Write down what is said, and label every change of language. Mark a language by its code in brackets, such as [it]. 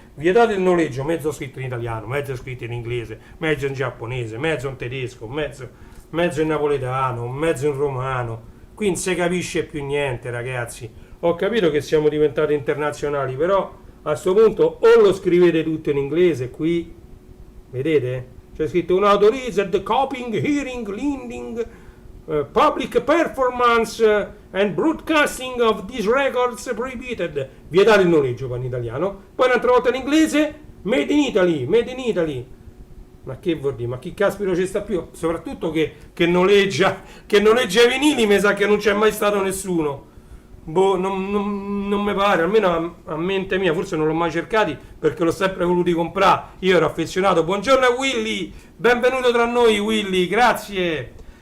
[it] Vietato il noleggio, mezzo scritto in italiano, mezzo scritto in inglese, mezzo in giapponese, mezzo in tedesco, mezzo in napoletano, mezzo in romano. Qui non si capisce più niente, ragazzi. Ho capito che siamo diventati internazionali, però a questo punto o lo scrivete tutto in inglese, qui vedete? C'è scritto [en] unauthorized copying, hearing, leading, public performance and broadcasting of these records prohibited. [it] Vietato il noleggio in italiano. Poi un'altra volta in inglese, [en] made in Italy, made in Italy. [it] Ma che vuol dire? Ma chi caspiro ci sta più? Soprattutto che noleggia i vinili, mi sa che non c'è mai stato nessuno. Boh, non mi pare, almeno a mente mia, forse non l'ho mai cercati perché l'ho sempre voluti comprare. Io ero affezionato. Buongiorno a Willy, benvenuto tra noi Willy, grazie.